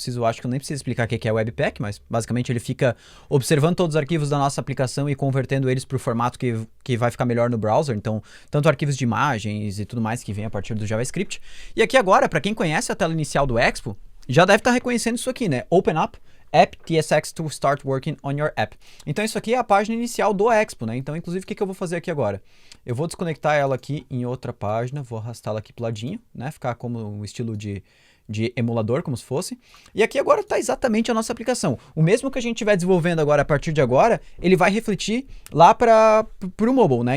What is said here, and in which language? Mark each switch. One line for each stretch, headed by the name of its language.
Portuguese: Acho que eu nem preciso explicar o que é o Webpack, mas basicamente ele fica observando todos os arquivos da nossa aplicação e convertendo eles para o formato que vai ficar melhor no browser, então tanto arquivos de imagens e tudo mais que vem a partir do JavaScript. E aqui agora, para quem conhece a tela inicial do Expo, já deve estar reconhecendo isso aqui, né?
English: Open up app tsx to start working on your app.
Portuguese: Então isso aqui é a página inicial do Expo, né? Então inclusive o que eu vou fazer aqui agora? Eu vou desconectar ela aqui em outra página, vou arrastá-la aqui pro ladinho, né? Ficar como um estilo de emulador, como se fosse. E aqui agora está exatamente a nossa aplicação. O mesmo que a gente estiver desenvolvendo agora, a partir de agora, ele vai refletir lá para o mobile, né?